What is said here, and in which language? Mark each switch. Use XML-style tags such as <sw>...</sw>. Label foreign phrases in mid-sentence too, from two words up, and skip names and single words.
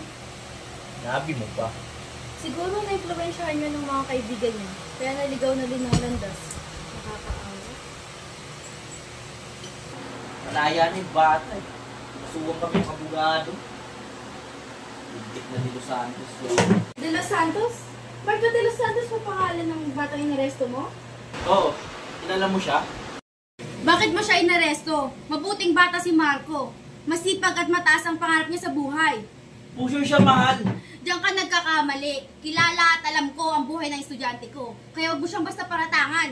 <tl>Nabi mo pa. Siguro na-influensyahan niya ng mga kaibigan niya. Kaya naligaw na din ng landas. Nakakaawa. Malaya na yung bata eh. Masuwang kami kabugado. Lintik na De Los Santos. De Los Santos? Marco De Los Santos pa pangalan ng batang inaresto mo? Oo, kilala mo siya? Bakit mo siya inaresto? Mabuting bata si Marco. Masipag at mataas ang pangarap niya sa buhay. Pusher siya, mahal. Diyan ka nagkakamali. Kilala at alam ko ang buhay ng estudyante ko. Kaya huwag mo siyang basta paratangan.</tl>